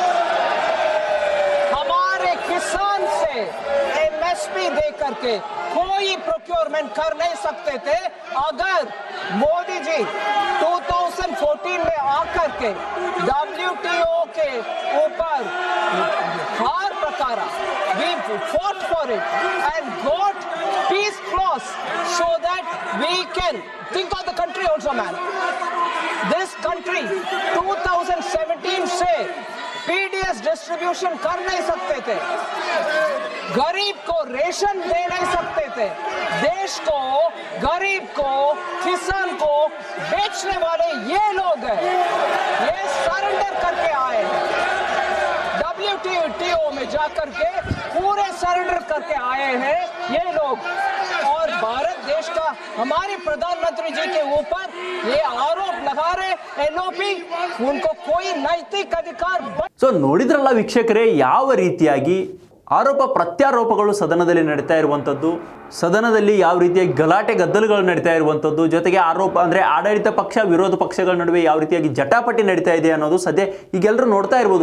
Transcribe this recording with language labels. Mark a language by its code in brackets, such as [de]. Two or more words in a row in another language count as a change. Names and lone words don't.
[hi] हमारे किसान से MSP दे करके कोई प्रोक्योरमेंट कर नहीं सकते थे। अगर मोदी जी 2014 में आकर के WTO के ऊपर हार प्रकारा, [en] we fought for it and got peace clause so that we can think of the country also, man. This country [hi] 2017 से PDS डिस्ट्रीब्यूशन कर नहीं सकते थे, गरीब को रेशन दे नहीं सकते थे, देश को, गरीब को, किसान को बेचने वाले ये लोग हैं। ये सरेंडर करके आए हैं, WTO में जाकर के पूरे सरेंडर करके आए हैं ये लोग। और भारत देश का हमारे प्रधानमंत्री जी के ऊपर ये आरोप लगा रहे LOP, उनको कोई नैतिक अधिकार। [kn] ಸೊ ನೋಡಿದ್ರಲ್ಲ ವೀಕ್ಷಕರೇ, ಯಾವ ರೀತಿಯಾಗಿ ಆರೋಪ ಪ್ರತ್ಯಾರೋಪಗಳು ಸದನದಲ್ಲಿ ನಡೀತಾ ಇರುವಂಥದ್ದು, ಸದನದಲ್ಲಿ ಯಾವ ರೀತಿಯಾಗಿ ಗಲಾಟೆ ಗದ್ದಲಗಳು ನಡೀತಾ ಇರುವಂಥದ್ದು, ಜೊತೆಗೆ ಆರೋಪ ಅಂದರೆ ಆಡಳಿತ ಪಕ್ಷ ವಿರೋಧ ಪಕ್ಷಗಳ ನಡುವೆ ಯಾವ ರೀತಿಯಾಗಿ ಜಟಾಪಟಿ ನಡೀತಾ ಇದೆ ಅನ್ನೋದು ಸದ್ಯ ಈಗೆಲ್ಲರೂ ನೋಡ್ತಾ ಇರ್ಬೋದು.